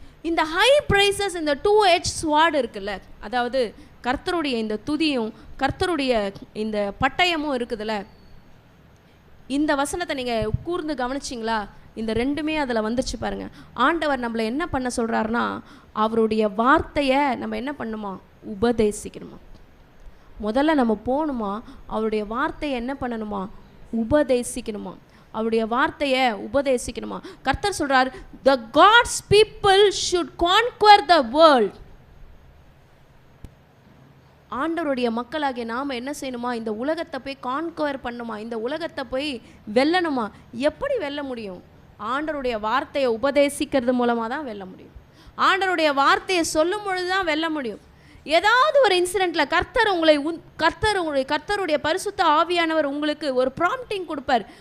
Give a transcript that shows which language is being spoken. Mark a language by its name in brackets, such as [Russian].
[Tamil] இந்த high prices, இந்த [English] 2-edged sword [Tamil] இருக்குல்ல, அதாவது கர்த்தருடைய இந்த துதியும் கர்த்தருடைய இந்த பட்டயமும் இருக்குதுல்ல, இந்த வசனத்தை நீங்க கூர்ந்து கவனிச்சிங்களா, இந்த ரெண்டுமே அதில் வந்துச்சு பாருங்க. ஆண்டவர் நம்மளை என்ன பண்ண சொல்றாருன்னா, அவருடைய வார்த்தையை நம்ம என்ன பண்ணுமா, உபதேசிக்கணுமா. முதல்ல நம்ம போகணுமா, அவருடைய வார்த்தையை என்ன பண்ணணுமா, உபதேசிக்கணுமா. அவருடைய வார்த்தையை உபதேசிக்கணுமா. கர்த்தர் சொல்றார், [English] the God's people should conquer the world. [Tamil] ஆண்டவருடைய மக்களாகிய நாம் என்ன செய்யணுமா, இந்த உலகத்தை போய் கான்குவர் பண்ணுமா, இந்த உலகத்தை போய் வெல்லணுமா. எப்படி வெல்ல முடியும்? ஆண்டவருடைய வார்த்தையை உபதேசிக்கிறது மூலமாக தான் வெல்ல முடியும். ஆண்டவருடைய வார்த்தையை சொல்லும் பொழுது தான் வெல்ல முடியும். ஏதாவது ஒரு இன்சிடெண்ட்டில் கர்த்தருடைய பரிசுத்த ஆவியானவர் உங்களுக்கு ஒரு ப்ராம்ப்டிங் கொடுப்பார்.